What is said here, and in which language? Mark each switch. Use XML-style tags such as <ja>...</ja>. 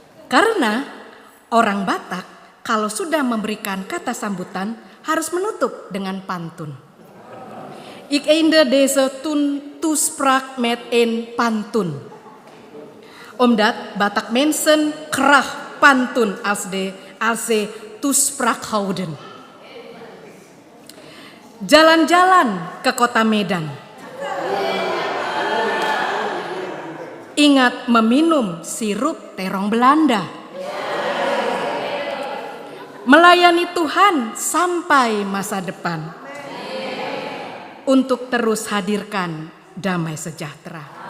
<id>Karena orang Batak kalau sudah memberikan kata sambutan harus menutup dengan pantun.</id> <nl>Ik einde deze toespraak met een pantun. Omdat Batak mensen graag pantun als ze toespraak houden.</nl> <id>Jalan-jalan ke kota Medan. Ingat meminum sirup terong Belanda. Melayani Tuhan sampai masa depan. Untuk terus hadirkan damai sejahtera.</id>